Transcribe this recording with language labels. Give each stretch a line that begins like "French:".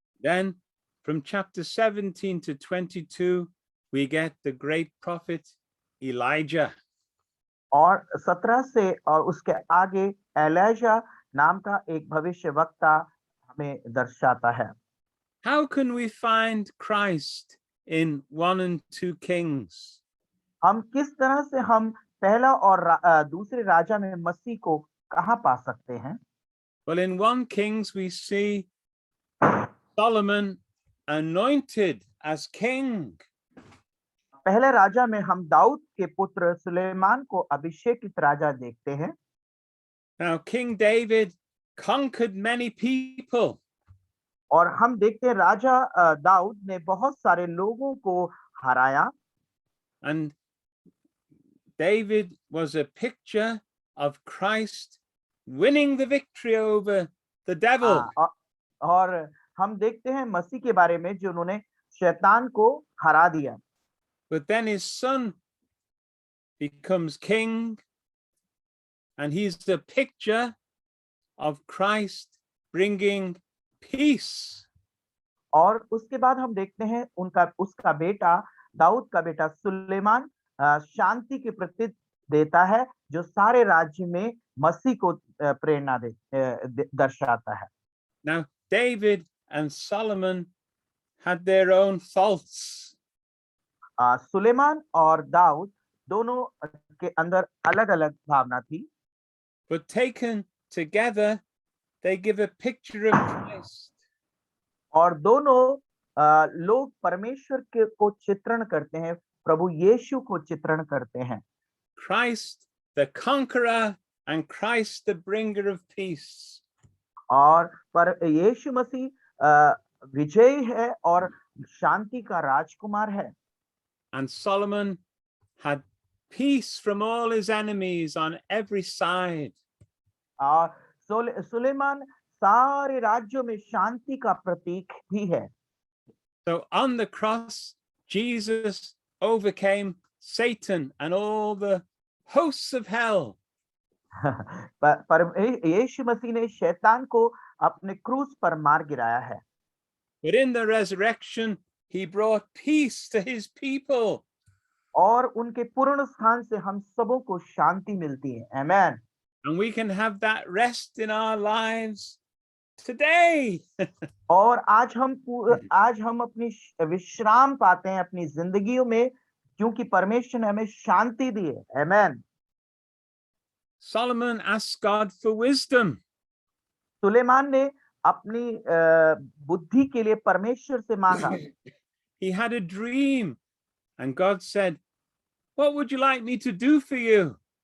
English: Then from chapter 17 to 22, we get the great prophet Elijah.
Hindi: और 17 से और उसके आगे एलिशा नाम का एक भविष्यवक्ता हमें दर्शाता है.
English: How can we find Christ in 1 and 2 Kings?
Hindi: हम किस तरह से हम पहला और दूसरे राजा में मसीह को कहाँ पा सकते हैं?
English: Well, in 1 Kings, we see Solomon anointed as king.
Hindi: पहले राजा में हम दाऊद के पुत्र सुलेमान को अभिषेकित राजा देखते हैं.
English: Now, King David conquered many people.
Hindi: और हम देखते हैं राजा दाऊद ने बहुत सारे लोगों को हराया.
English: And David was a picture of Christ winning the victory over the devil.
Hindi: और हम देखते हैं मसीह के बारे में जो उन्होंने शैतान को हरा दिया.
English: But then his son becomes king, and he's the picture of Christ bringing peace.
Hindi: और उसके बाद हम देखते हैं उसका बेटा दाऊद का बेटा सुलेमान शांति के प्रतीक देता है जो सारे राज्य में मसीह को प्रेरणा दर्शाता है.
English: Now, David and Solomon had their own faults.
Hindi: Suleman और दाऊद दोनों के अंदर अलग-अलग भावना थी.
English: But taken together, they give a picture of Christ.
Hindi: और दोनों लोग परमेश्वर के को चित्रण करते हैं, प्रभु यीशु को चित्रण करते हैं।
English: Christ the conqueror and Christ the bringer of peace.
Hindi: और पर यीशु मसीह विजयी है और शांति का राजकुमार है।
English: And Solomon had peace from all his enemies on every side.
Hindi: और सुलेमान सारे राज्यों में शांति का प्रतीक भी है।
English: So on the cross, Jesus overcame Satan and all the hosts of hell.
Hindi: पर यीशु मसीह ने शैतान को अपने क्रूस पर मार गिराया है।
English: But in the resurrection, he brought peace to his people.
Hindi: और उनके पूर्ण स्थान से हम सबों को शांति मिलती है। आमेन।
English: And we can have that rest in our lives today.
Hindi: और आज हम अपनी विश्राम पाते हैं अपनी जिंदगियों में, क्योंकि परमेश्वर ने हमें शांति दी है। आमेन।
English: Solomon asked God for wisdom.
Hindi: Suleman ने अपनी बुद्धि के लिए परमेश्वर से मांगा।
English: He had a dream and God said, "What would you like me to do for you?"